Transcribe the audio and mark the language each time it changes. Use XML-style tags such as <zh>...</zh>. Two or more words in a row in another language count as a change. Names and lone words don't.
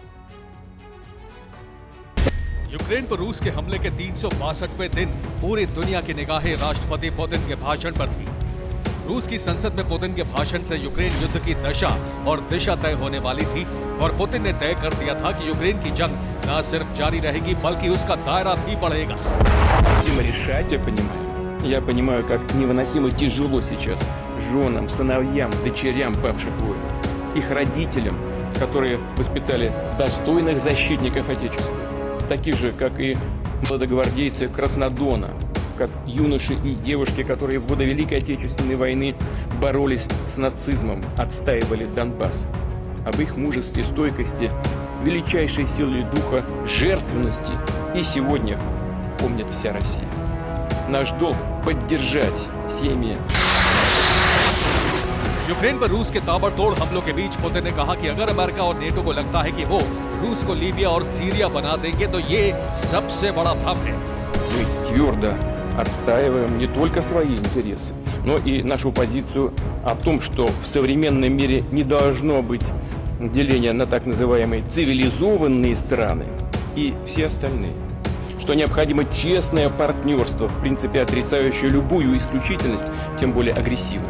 <hi>यूक्रेन पर रूस के हमले के 362वें दिन पूरी दुनिया की निगाहें राष्ट्रपति पुतिन के भाषण पर थी। रूस की संसद में पुतिन के भाषण से यूक्रेन युद्ध की दशा और दिशा तय होने वाली थी। और पुतिन ने तय कर दिया था कि यूक्रेन की जंग न सिर्फ जारी रहेगी बल्कि उसका दायरा भी बढ़ेगा।</hi> <ru>Я понимаю, как невыносимо тяжело сейчас женам, сыновьям, дочерям павших воинов, их родителям, которые воспитали достойных защитников Отечества, таких же, как и молодогвардейцы Краснодона, как юноши и девушки, которые в годы Великой Отечественной войны боролись с нацизмом, отстаивали Донбасс. Об их мужестве, стойкости, величайшей силе духа, жертвенности и сегодня помнит вся Россия. Наш долг поддержать семьи.</ru> <hi>यूक्रेन पर रूस के ताबड़तोड़ हमलों के बीच पुतिन ने कहा कि अगर अमेरिका और नेटो को लगता है कि वो रूस को लीबिया और सीरिया बना देंगे तो ये सबसे बड़ा भ्रम है।</hi> <ru>Мы твердо отстаиваем не только свои интересы, но и нашу позицию о том, что в современном мире не должно быть деления на так называемые цивилизованные страны и все остальные. Что необходимо честное партнерство, в принципе отрицающее любую исключительность, тем более агрессивную.</ru>